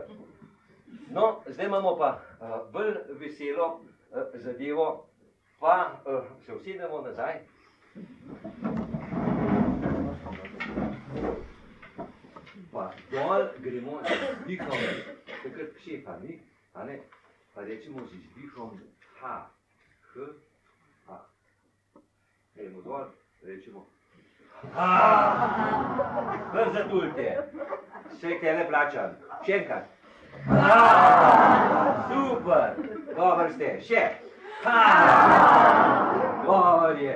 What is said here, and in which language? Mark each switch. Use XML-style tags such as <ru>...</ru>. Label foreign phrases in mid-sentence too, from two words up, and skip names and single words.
<sl>No, zdaj imamo pa bolj veselo zadevo, pa se usedemo nazaj. Pa dol gremo z izdihom, takrat šefa ni, pa rečemo z izdihom ha, h, ha. Gremo dol, rečemo ha, kar zatulite, vse tele plačam, še enkrat. Ha, super, dober ste, še.</sl> <hr>Dobar je.</hr>